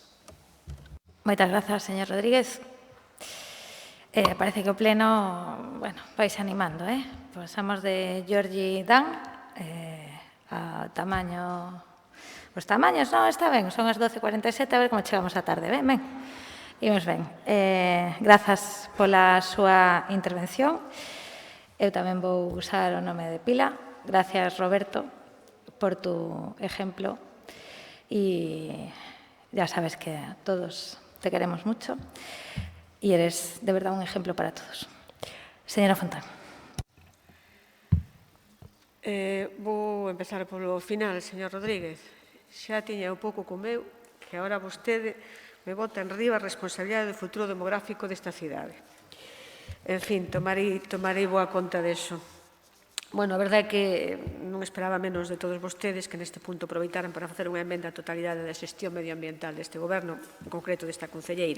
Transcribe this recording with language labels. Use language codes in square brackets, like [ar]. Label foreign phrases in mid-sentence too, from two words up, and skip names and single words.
[gl] Moitas grazas, señor Rodríguez. Parece que o pleno, vais animando, Pasamos de Giorgi Dan a tamaño... Os tamaños, non, está ben, son as 12:47, a ver como chegamos a tarde, ben. Imos ben. Grazas pola súa intervención. Eu tamén vou usar o nome de pila. [es] Gracias, Roberto, por tu ejemplo. Y ya sabes que todos te queremos mucho. Y eres, de verdad, un ejemplo para todos. [gl] Señora Fontán. Vou empezar polo final, señor Rodríguez. Xa tiña un pouco co meu, que agora vostede me bota en riba a responsabilidade do futuro demográfico desta cidade. En fin, tomarei boa conta deso. Bueno, a verdade é que non esperaba menos de todos vostedes que neste punto aproveitaran para facer unha emenda á totalidade da xestión medioambiental deste goberno, en concreto desta concelleira.